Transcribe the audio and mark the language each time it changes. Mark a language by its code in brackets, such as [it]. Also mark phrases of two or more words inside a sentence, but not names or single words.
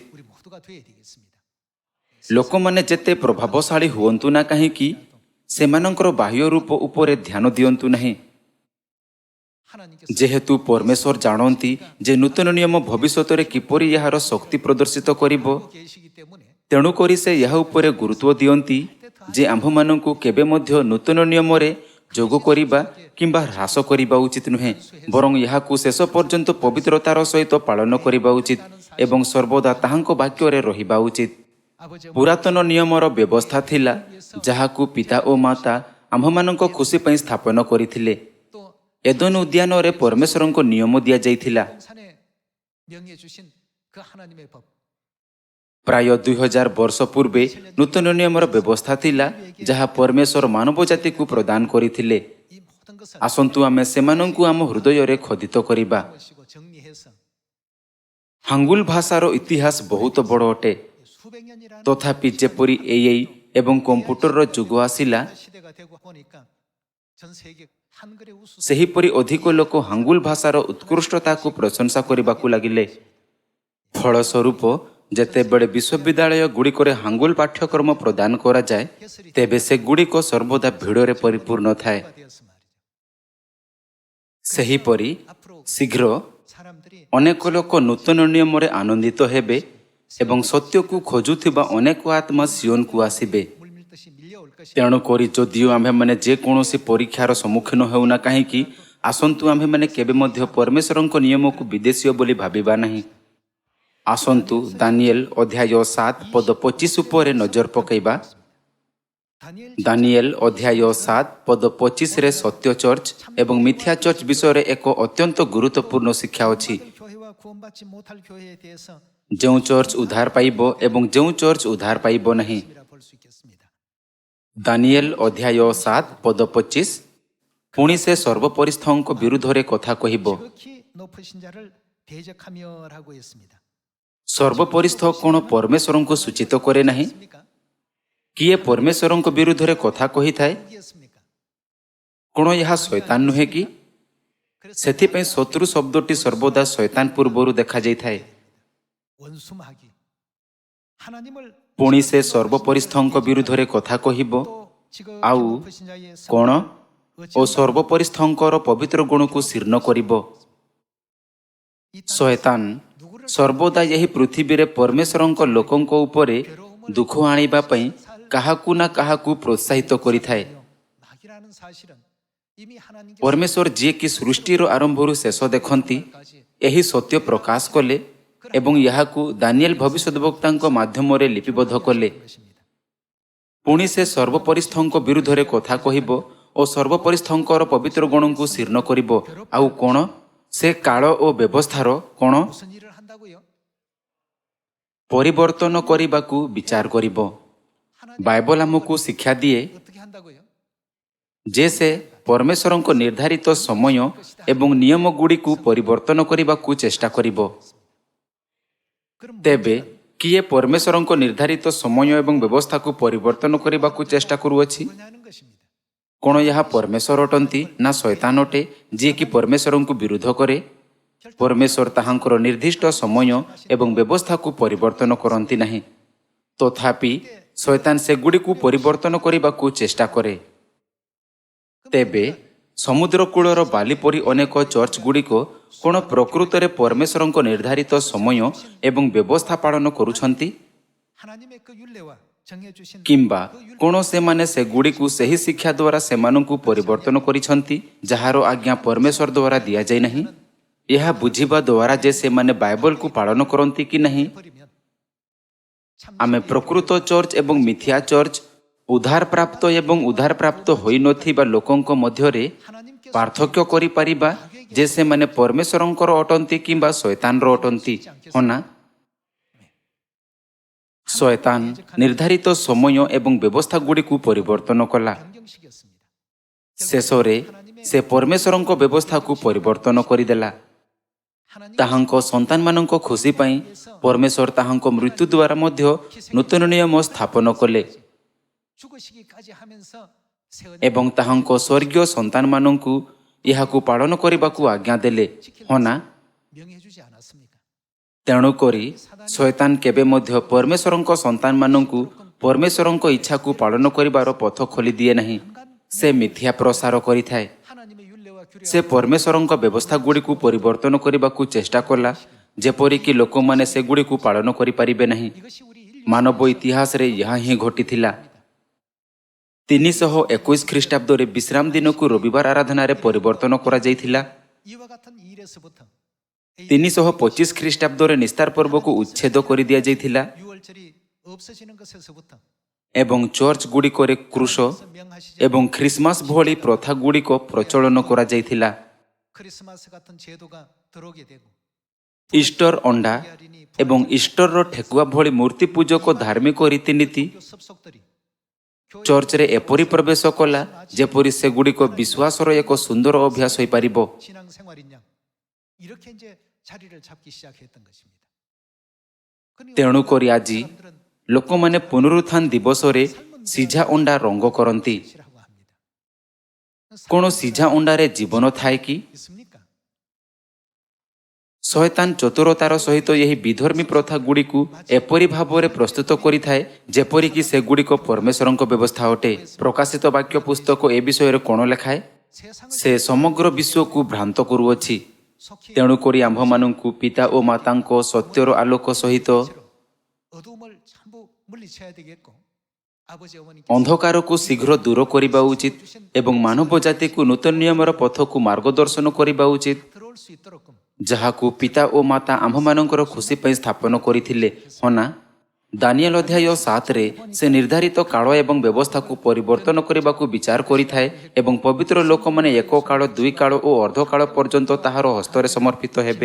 [or] ଲୋକମାନେ ଯେତେ ପ୍ରଭାବଶାଳୀ ହୁଅନ୍ତୁ ନା କାହିଁକି, ସେମାନଙ୍କର ବାହ୍ୟ ରୂପ ଉପରେ ଧ୍ୟାନ ଦିଅନ୍ତୁ ନାହିଁ। [ko] 하나님께서 [or] ଯେହେତୁ ପରମେଶ୍ୱର ଜାଣନ୍ତି ଯେ ନୂତନ ନିୟମ ଭବିଷ୍ୟତରେ କିପରି ଏହାର ଶକ୍ତି ପ୍ରଦର୍ଶିତ କରିବ, [ko] 계시기 때문에 [or] ତେଣୁକରି ସେ ଏହା ଉପରେ ଗୁରୁତ୍ୱ ଦିଅନ୍ତି ଯେ ଆମ୍ଭମାନଙ୍କୁ କେବେ ମଧ୍ୟ ନୂତନ ନିୟମରେ ଯୋଗ କରିବା କିମ୍ବା ହ୍ରାସ କରିବା ଉଚିତ ନୁହେଁ, ବରଂ ଏହାକୁ ଶେଷ ପର୍ଯ୍ୟନ୍ତ ପବିତ୍ରତାର ସହିତ ପାଳନ କରିବା ଉଚିତ ଏବଂ ସର୍ବଦା ତାହାଙ୍କ ବାକ୍ୟରେ ରହିବା ଉଚିତ। [ko] 아버지의 [or] ପୁରାତନ ନିୟମର ବ୍ୟବସ୍ଥା ଥିଲା ଯାହାକୁ ପିତା ଓ ମାତା ଆମ୍ଭମାନଙ୍କ ଖୁସି ପାଇଁ ସ୍ଥାପନ କରିଥିଲେ। [ko] 또 [or] ଏଦନ ଉଦ୍ୟାନରେ ପରମେଶ୍ୱରଙ୍କ ନିୟମ ଦିଆଯାଇଥିଲା। [ko] 산에 명해 주신 그 하나님의 법 [or] ପ୍ରାୟ 2000 ବର୍ଷ ପୂର୍ବେ ନୂତନ ନିୟମର ବ୍ୟବସ୍ଥା ଥିଲା ଯାହା ପରମେଶ୍ୱର ମାନବ ଜାତିକୁ ପ୍ରଦାନ କରିଥିଲେ। [ko] 이 모든 것을 [or] ଆସନ୍ତୁ ଆମେ ସେମାନଙ୍କୁ ଆମ ହୃଦୟରେ ଖୋଦିତ କରିବା। [ko] 모시고 정리해서 [or] ହାଙ୍ଗୁଲ ଭାଷାର ଇତିହାସ ବହୁତ ବଡ଼ ଅଟେ। [ko] 수백 년이라는 [or] ତଥାପି ଯେପରି ଏଆଇ ଏବଂ କମ୍ପ୍ୟୁଟରର ଯୁଗ ଆସିଲା, [ko] 시대가 되고 보니까 전 세계 한글의 우수 [or] ସେହିପରି ଅଧିକ ଲୋକ ହାଙ୍ଗୁଲ ଭାଷାର ଉତ୍କୃଷ୍ଟତାକୁ ପ୍ରଶଂସା କରିବାକୁ ଲାଗିଲେ। ଫଳସ୍ୱରୂପ ଯେତେବେଳେ ବିଶ୍ୱବିଦ୍ୟାଳୟ ଗୁଡ଼ିକରେ ହାଙ୍ଗୁଲ ପାଠ୍ୟକ୍ରମ ପ୍ରଦାନ କରାଯାଏ, ତେବେ ସେଗୁଡ଼ିକ ସର୍ବଦା ଭିଡ଼ରେ ପରିପୂର୍ଣ୍ଣ ଥାଏ। [ko] 되었어 말이죠. [or] ସେହିପରି [ko] 앞으로 [or] ଶୀଘ୍ର [ko] 사람들이 [or] ଅନେକ ଲୋକ ନୂତନ ନିୟମରେ ଆନନ୍ଦିତ ହେବେ ଏବଂ ସତ୍ୟକୁ ଖୋଜୁଥିବା ଅନେକ ଆତ୍ମା ସିଓନକୁ ଆସିବେ। [ko] 물밀듯이 밀려올 것이 [or] ତେଣୁକରି ଯଦିଓ ଆମ୍ଭେମାନେ ଯେକୌଣସି ପରୀକ୍ଷାର ସମ୍ମୁଖୀନ ହେଉନା କାହିଁକି, ଆସନ୍ତୁ ଆମ୍ଭେମାନେ କେବେ ମଧ୍ୟ ପରମେଶ୍ୱରଙ୍କ ନିୟମକୁ ବିଦେଶୀୟ ବୋଲି ଭାବିବା ନାହିଁ। ଆସନ୍ତୁ ଦାନିଏଲ ଅଧ୍ୟାୟ 7 ପଦ 25 ଉପରେ ନଜର ପକାଇବା। [ko] 다니엘 [or] ଦାନିଏଲ ଅଧ୍ୟାୟ 7 ପଦ 25ରେ ସତ୍ୟ ଚର୍ଚ୍ଚ ଏବଂ ମିଥ୍ୟା ଚର୍ଚ୍ଚ ବିଷୟରେ ଏକ ଅତ୍ୟନ୍ତ ଗୁରୁତ୍ୱପୂର୍ଣ୍ଣ ଶିକ୍ଷା ଅଛି। [ko] 교회와 구원받지 못할 교회에 대해서 [or] ଯେଉଁ ଚର୍ଚ୍ଚ ଉଦ୍ଧାର ପାଇବ ଏବଂ ଯେଉଁ ଚର୍ଚ୍ଚ ଉଦ୍ଧାର ପାଇବ ନାହିଁ। [ko] 이라 볼 수 있겠습니다. [or] ଦାନିଏଲ ଅଧ୍ୟାୟ 7 ପଦ 25। ପୁଣି ସେ ସର୍ବପରିସ୍ଥଙ୍କ ବିରୁଦ୍ଧରେ କଥା କହିବ। [ko] 지극히 높으신 자를 대적하며라고 했습니다. [or] ସର୍ବପରିସ୍ଥ କ'ଣ ପରମେଶ୍ୱରଙ୍କୁ ସୂଚିତ କରେ ନାହିଁ? [ko] 습니까? [or] କିଏ ପରମେଶ୍ୱରଙ୍କ ବିରୁଦ୍ଧରେ କଥା କହିଥାଏ? [ko] 누구였습니까? [or] କ'ଣ ଏହା ଶୈତାନ ନୁହେଁ କି? ସେଥିପାଇଁ ଶତ୍ରୁ ଶବ୍ଦଟି ସର୍ବଦା ଶୈତାନ ପୂର୍ବରୁ ଦେଖାଯାଇଥାଏ। [ko] 원수마귀 하나님을 [or] ପୁଣି ସେ ସର୍ବପରିସ୍ଥଙ୍କ ବିରୁଦ୍ଧରେ କଥା କହିବ। [ko] 또 지극히 [or] ଆଉ [ko] 높으신 자의 [or] କ'ଣ? ଓ [ko] 어찌 [or] ସର୍ବପରିସ୍ଥଙ୍କର ପବିତ୍ର ଗୁଣକୁ ଶୀର୍ଣ୍ଣ କରିବ। [ko] 이 [or] ଶୈତାନ ସର୍ବଦା ଏହି ପୃଥିବୀରେ ପରମେଶ୍ୱରଙ୍କ ଲୋକଙ୍କ ଉପରେ ଦୁଃଖ ଆଣିବା ପାଇଁ କାହାକୁ ନା କାହାକୁ ପ୍ରୋତ୍ସାହିତ କରିଥାଏ। [ko] 마귀라는 사실은 이미 하나님께서 [or] ପରମେଶ୍ୱର ଯିଏକି ସୃଷ୍ଟିର ଆରମ୍ଭରୁ ଶେଷ ଦେଖନ୍ତି, ଏହି ସତ୍ୟ ପ୍ରକାଶ କଲେ ଏବଂ ଏହାକୁ ଦାନିଏଲ ଭବିଷ୍ୟଦ୍ବକ୍ତାଙ୍କ ମାଧ୍ୟମରେ ଲିପିବଦ୍ଧ କଲେ। [ko] 것입니다. [or] ପୁଣି ସେ ସର୍ବପରିସ୍ଥଙ୍କ ବିରୁଦ୍ଧରେ କଥା କହିବ ଓ ସର୍ବପରିସ୍ଥଙ୍କର ପବିତ୍ର ଗୁଣଙ୍କୁ ଶୀର୍ଣ୍ଣ କରିବ। ଆଉ କ'ଣ? ସେ କାଳ ଓ ବ୍ୟବସ୍ଥାର କ'ଣ? [ko] 무슨 일을 한다고요? [or] ପରିବର୍ତ୍ତନ କରିବାକୁ ବିଚାର କରିବ। ବାଇବଲ ଆମକୁ ଶିକ୍ଷା ଦିଏ [ko] 어떻게 한다고요? [or] ଯେ ସେ ପରମେଶ୍ୱରଙ୍କ ନିର୍ଦ୍ଧାରିତ ସମୟ ଏବଂ ନିୟମଗୁଡ଼ିକୁ ପରିବର୍ତ୍ତନ କରିବାକୁ ଚେଷ୍ଟା କରିବ। [ko] 그럼 [or] ତେବେ କିଏ ପରମେଶ୍ୱରଙ୍କ ନିର୍ଦ୍ଧାରିତ ସମୟ ଏବଂ ବ୍ୟବସ୍ଥାକୁ ପରିବର୍ତ୍ତନ କରିବାକୁ ଚେଷ୍ଟା କରୁଅଛି? [ko] 뭐냐는 것입니다. [or] କ'ଣ ଏହା ପରମେଶ୍ୱର ଅଟନ୍ତି ନା ଶୈତାନ ଅଟେ ଯିଏକି ପରମେଶ୍ୱରଙ୍କୁ ବିରୋଧ କରେ? ପରମେଶ୍ୱର ତାହାଙ୍କର ନିର୍ଦ୍ଦିଷ୍ଟ ସମୟ ଏବଂ ବ୍ୟବସ୍ଥାକୁ ପରିବର୍ତ୍ତନ କରନ୍ତି ନାହିଁ। ତଥାପି ଶୈତାନ ସେଗୁଡ଼ିକୁ ପରିବର୍ତ୍ତନ କରିବାକୁ ଚେଷ୍ଟା କରେ। ତେବେ ସମୁଦ୍ର କୂଳର ବାଲି ପରି ଅନେକ ଚର୍ଚ୍ଚଗୁଡ଼ିକ କ'ଣ ପ୍ରକୃତରେ ପରମେଶ୍ୱରଙ୍କ ନିର୍ଦ୍ଧାରିତ ସମୟ ଏବଂ ବ୍ୟବସ୍ଥା ପାଳନ କରୁଛନ୍ତି? [ko] 하나님의 그 율례와 정해주신 [or] କିମ୍ବା କ'ଣ ସେମାନେ ସେଗୁଡ଼ିକୁ ସେହି ଶିକ୍ଷା ଦ୍ୱାରା ସେମାନଙ୍କୁ ପରିବର୍ତ୍ତନ କରିଛନ୍ତି ଯାହାର ଆଜ୍ଞା ପରମେଶ୍ୱର ଦ୍ୱାରା ଦିଆଯାଇ ନାହିଁ? ଏହା ବୁଝିବା ଦ୍ୱାରା ଯେ ସେମାନେ ବାଇବଲକୁ ପାଳନ କରନ୍ତି କି ନାହିଁ, [ko] 버리면 참 [or] ଆମେ ପ୍ରକୃତ ଚର୍ଚ୍ଚ ଏବଂ ମିଥ୍ୟା ଚର୍ଚ୍ଚ, ଉଦ୍ଧାରପ୍ରାପ୍ତ ଏବଂ ଉଦ୍ଧାରପ୍ରାପ୍ତ ହୋଇନଥିବା ଲୋକଙ୍କ ମଧ୍ୟରେ [ko] 하나님께서 [or] ପାର୍ଥକ୍ୟ କରିପାରିବା ଯେ ସେମାନେ ପରମେଶ୍ୱରଙ୍କର ଅଟନ୍ତି କିମ୍ବା ଶୈତାନର ଅଟନ୍ତି, ହଁ ନା? ଶୈତାନ ନିର୍ଦ୍ଧାରିତ ସମୟ ଏବଂ ବ୍ୟବସ୍ଥାଗୁଡ଼ିକୁ ପରିବର୍ତ୍ତନ କଲା। [ko] 변경시켰습니다. [or] ଶେଷରେ ସେ ପରମେଶ୍ୱରଙ୍କ ବ୍ୟବସ୍ଥାକୁ ପରିବର୍ତ୍ତନ କରିଦେଲା। ତାହାଙ୍କ ସନ୍ତାନମାନଙ୍କ ଖୁସି ପାଇଁ ପରମେଶ୍ୱର ତାହାଙ୍କ ମୃତ୍ୟୁ ଦ୍ୱାରା ମଧ୍ୟ ନୂତନ ନିୟମ ସ୍ଥାପନ କଲେ [ko] 죽으시기까지 하면서 새 [or] ଏବଂ ତାହାଙ୍କ ସ୍ୱର୍ଗୀୟ ସନ୍ତାନମାନଙ୍କୁ ଏହାକୁ ପାଳନ କରିବାକୁ ଆଜ୍ଞା ଦେଲେ, ହଁ ନା? [ko] 명해주지 않았습니까? [or] ତେଣୁକରି ଶୈତାନ କେବେ ମଧ୍ୟ ପରମେଶ୍ୱରଙ୍କ ସନ୍ତାନମାନଙ୍କୁ ପରମେଶ୍ୱରଙ୍କ ଇଚ୍ଛାକୁ ପାଳନ କରିବାର ପଥ ଖୋଲି ଦିଏ ନାହିଁ। ସେ ମିଥ୍ୟା ପ୍ରସାର କରିଥାଏ। [ko] 하나님의 율례와 [or] ସେ [ko] 규례와 [or] ପରମେଶ୍ୱରଙ୍କ ବ୍ୟବସ୍ଥାଗୁଡ଼ିକୁ ପରିବର୍ତ୍ତନ କରିବାକୁ ଚେଷ୍ଟା କଲା, ଯେପରିକି ଲୋକମାନେ ସେଗୁଡ଼ିକୁ ପାଳନ କରିପାରିବେ ନାହିଁ। [ko] 이것이 우리 인류 [or] ମାନବ ଇତିହାସରେ ଏହା ହିଁ ଘଟିଥିଲା। 321 ଖ୍ରୀଷ୍ଟାବ୍ଦରେ ବିଶ୍ରାମ ଦିନକୁ ରବିବାର ଆରାଧନାରେ ପରିବର୍ତ୍ତନ କରାଯାଇଥିଲା। [ko] 이와 같은 일에서부터 [or] 325 ଖ୍ରୀଷ୍ଟାବ୍ଦରେ ନିସ୍ତାର ପର୍ବକୁ ଉଚ୍ଛେଦ କରିଦିଆଯାଇଥିଲା [ko] 6월절이 없어지는 것에서부터 [or] ଏବଂ ଚର୍ଚ୍ଚଗୁଡ଼ିକରେ କ୍ରୁଶ [ko] 명하시지 [or] ଏବଂ ଖ୍ରୀଷ୍ଟମାସ ଭଳି ପ୍ରଥାଗୁଡ଼ିକ ପ୍ରଚଳନ କରାଯାଇଥିଲା। [ko] 크리스마스 같은 제도가 들어오게 되고 [or] ଇଷ୍ଟର ଅଣ୍ଡା ଏବଂ ଇଷ୍ଟରର ଠେକୁଆ ଭଳି ମୂର୍ତ୍ତି ପୂଜକ ଧାର୍ମିକ ରୀତିନୀତି [ko] 교 섭속들이 [or] ଚର୍ଚ୍ଚରେ ଏପରି ପ୍ରବେଶ କଲା ଯେପରି ସେଗୁଡ଼ିକ ବିଶ୍ୱାସର ଏକ ସୁନ୍ଦର ଅଭ୍ୟାସ ହୋଇପାରିବ। [ko] 신앙생활이냐 이렇게 이제 자리를 잡기 시작했던 것입니다. [or] ତେଣୁକରି ଆଜି ଲୋକମାନେ ପୁନରୁତ୍ଥାନ ଦିବସରେ ସିଝା ଅଣ୍ଡା ରଙ୍ଗ କରନ୍ତି। [ko] 시라고 합니다. [or] କ'ଣ ସିଝା ଅଣ୍ଡାରେ ଜୀବନ ଥାଏ କି? [ko] 있습니까? [or] ଶୟତାନ ଚତୁରତାର ସହିତ ଏହି ବିଧର୍ମୀ ପ୍ରଥାଗୁଡ଼ିକୁ ଏପରି ଭାବରେ ପ୍ରସ୍ତୁତ କରିଥାଏ ଯେପରିକି ସେଗୁଡ଼ିକ ପରମେଶ୍ୱରଙ୍କ ବ୍ୟବସ୍ଥା ଅଟେ। ପ୍ରକାଶିତ ବାକ୍ୟ ପୁସ୍ତକ ଏ ବିଷୟରେ କ'ଣ ଲେଖାଏ? [ko] 세상을 [or] ସେ ସମଗ୍ର ବିଶ୍ୱକୁ ଭ୍ରାନ୍ତ କରୁଅଛି। [ko] 속히 [or] ତେଣୁକରି ଆମ୍ଭମାନଙ୍କୁ ପିତା ଓ ମାତାଙ୍କ ସତ୍ୟର ଆଲୋକ ସହିତ [ko] 어두움을 전부 물리쳐야 되겠고 아버지 어머니께서 [or] ଅନ୍ଧକାରକୁ ଶୀଘ୍ର ଦୂର କରିବା ଉଚିତ ଏବଂ ମାନବ ଜାତିକୁ ନୂତନ ନିୟମର ପଥକୁ ମାର୍ଗଦର୍ଶନ କରିବା ଉଚିତ, [ko] 들어올 수 있도록 [or] ଯାହାକୁ ପିତା ଓ ମାତା ଆମ୍ଭମାନଙ୍କର ଖୁସି ପାଇଁ ସ୍ଥାପନ କରିଥିଲେ। ହଁ ନା? ଦାନିଏଲ ଅଧ୍ୟାୟ 7ରେ ସେ ନିର୍ଦ୍ଧାରିତ କାଳ ଏବଂ ବ୍ୟବସ୍ଥାକୁ ପରିବର୍ତ୍ତନ କରିବାକୁ ବିଚାର କରିଥାଏ ଏବଂ ପବିତ୍ର ଲୋକମାନେ ଏକ କାଳ, ଦୁଇ କାଳ ଓ ଅର୍ଦ୍ଧକାଳ ପର୍ଯ୍ୟନ୍ତ ତାହାର ହସ୍ତରେ ସମର୍ପିତ ହେବେ।